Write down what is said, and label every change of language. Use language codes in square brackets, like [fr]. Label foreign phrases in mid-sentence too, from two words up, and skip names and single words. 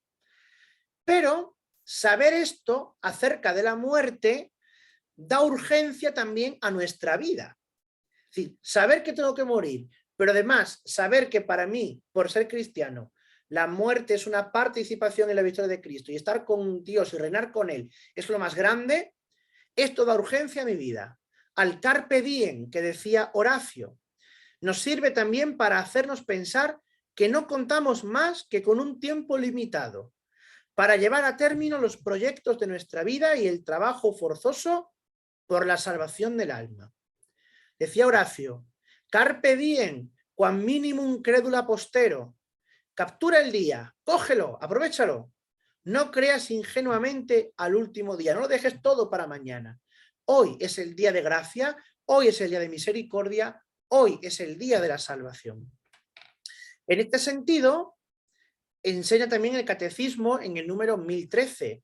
[es] Pero saber esto acerca de la muerte da urgencia también a nuestra vida. Es decir, saber que tengo que morir, pero además saber que para mí, por ser cristiano, la muerte es una participación en la victoria de Cristo y estar con Dios y reinar con Él es lo más grande, esto da urgencia a mi vida. Al [la] carpe diem [es] que decía Horacio, nos sirve también para hacernos pensar que no contamos más que con un tiempo limitado para llevar a término los proyectos de nuestra vida y el trabajo forzoso por la salvación del alma. Decía Horacio, [la] carpe diem, quam minimum credula postero. [es] Captura el día, cógelo, aprovéchalo. No creas ingenuamente al último día, no lo dejes todo para mañana. Hoy es el día de gracia, hoy es el día de misericordia, hoy es el día de la salvación. En este sentido, enseña también el catecismo en el número 1013.